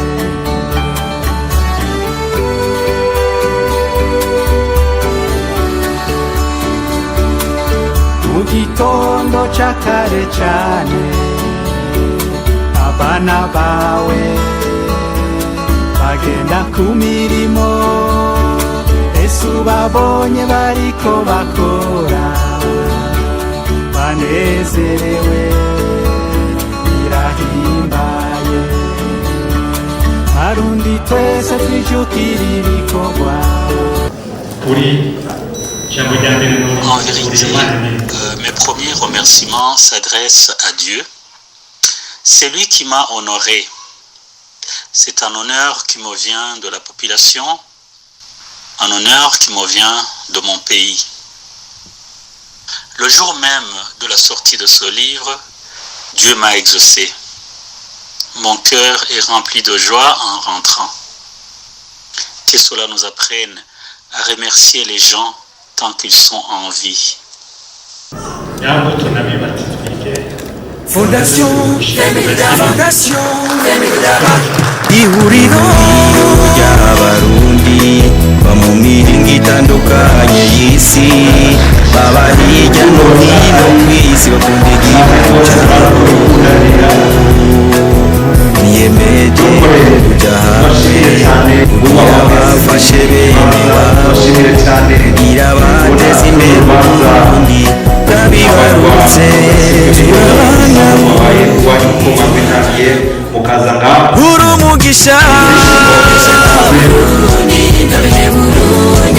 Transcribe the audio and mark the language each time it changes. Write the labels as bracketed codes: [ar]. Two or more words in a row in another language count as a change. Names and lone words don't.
[rn] Mu gitondo ca kare cane abana bawe bagenda ku mirimo, ese ubabonye bariko bakora banezerewe birahimbaye. Barundi twese twijukira ibikorwa. [fr] En vérité, mes premiers remerciements s'adressent à Dieu. C'est lui qui m'a honoré. C'est un honneur qui me vient de la population, un honneur qui me vient de mon pays. Le jour même de la sortie de ce livre, Dieu m'a exaucé. Mon cœur est rempli de joie en rentrant. Que cela nous apprenne à remercier les gens tant qu'ils sont en vie. [rn] Fondation Fondation ihuriro ry'abarundi ba mu mihingo itandukanye y'isi, baba hirya no hino ku isi bakunda igihugu cyabo, niyemeje kujya hamwe kugira bafashe bene wabo, kugira bateze imbere Uburundi bwabibarutse uri umugisha.